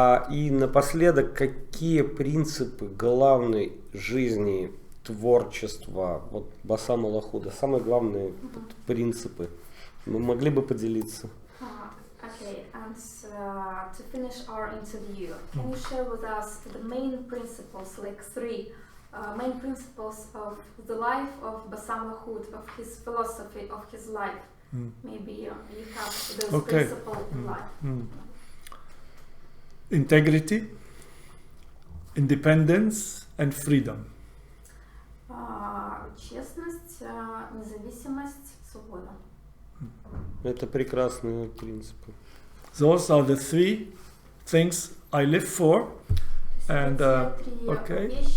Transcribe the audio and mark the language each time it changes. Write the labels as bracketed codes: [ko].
[ru] И напоследок, какие принципы главной жизни, творчества вот Бассама Лахуда, самые главные принципы, вы могли бы поделиться? [en] Okay, and to finish our interview, can you share with us the main principles, like three main principles of the life of Bassam Lahoud, of his philosophy, of his life? Maybe you have those principles in life. Integrity, independence, and freedom. [ru] Честность, независимость, свобода. Это прекрасные принципы. [en] Those are the three things I live for. And okay.